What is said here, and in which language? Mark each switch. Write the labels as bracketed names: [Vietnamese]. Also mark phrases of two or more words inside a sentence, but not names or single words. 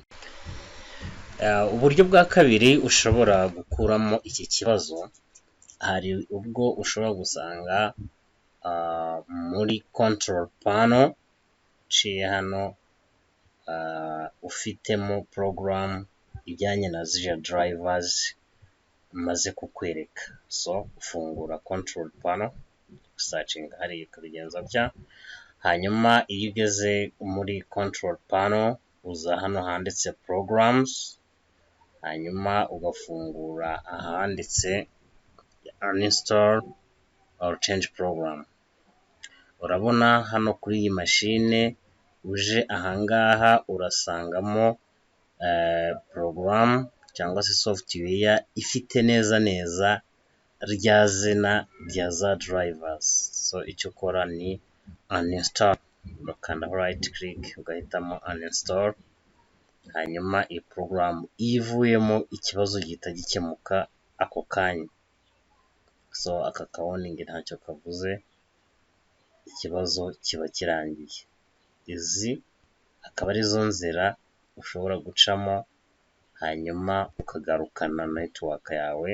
[Kinyarwanda] Uburyo bwa kabiri ushobora gukuramo iki kibazo, hari ubwo ushobora gusanga muri [English] control panel [Kinyarwanda] uciye hano ufitemo program ijyanye na ziriya drivers maze kukwereka. So ufungura [English] control panel, [Kinyarwanda] searching hariya ukabigenza bya, hanyuma iyo ugeze muri [English] control panel [Kinyarwanda] uza hano handitse programs, hanyuma ugafungura ahanditse [English] uninstall or change program. [Kinyarwanda] Urabona hano kuri iyi mashine uje ahangaha urasangamo program cyangwa se software ifite neza rya zina rya za drivers. So icyo ukora ni uninstall, ugakandaho [English] right click [Kinyarwanda] ugahitamo uninstall, hanyuma iyi program ivuyemo ikibazo gihita gikemuka ako kanya. So aka ka warning ntacyo kavuze, ikibazo kiba kirangiye. Izi akaba arizo nzira ushobora gucamo, hanyuma ukagarukana network yawe.